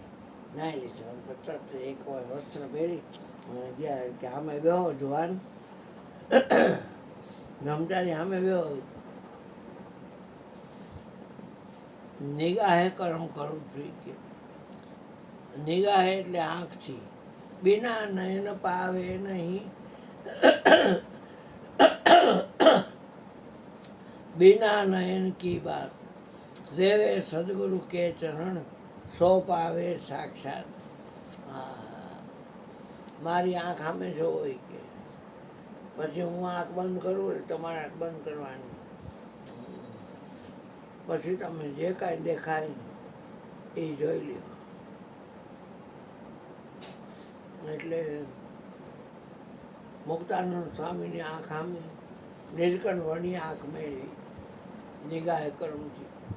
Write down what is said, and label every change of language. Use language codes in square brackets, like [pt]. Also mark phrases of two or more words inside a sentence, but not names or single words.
[gu] નાહી લીધું અને પછી એક વાર વસ્ત્ર પહેરી ગયા કે સામે બેહો જુવાન, બ્રહ્મચારી સામે બેહો. નિગાહે કર્મ કરવું જોઈએ. નિગાહે એટલે આંખથી, [hi] बिना नयन पावे नहीं, बिना नयन की बात सेवे सदगुरु के चरण सो पावे साक्षात. [gu] મારી આંખ સામે જોવો કે પછી હું આંખ બંધ કરું એટલે તમારે આંખ બંધ કરવાની. પછી તમે જે કાંઈ દેખાય એ જોઈ લ્યો. એટલે મુક્તાનંદ સ્વામીની આંખ સામે નીલકંઠ વર્ણી આંખ મેળવી નિગાહે કર્મથી.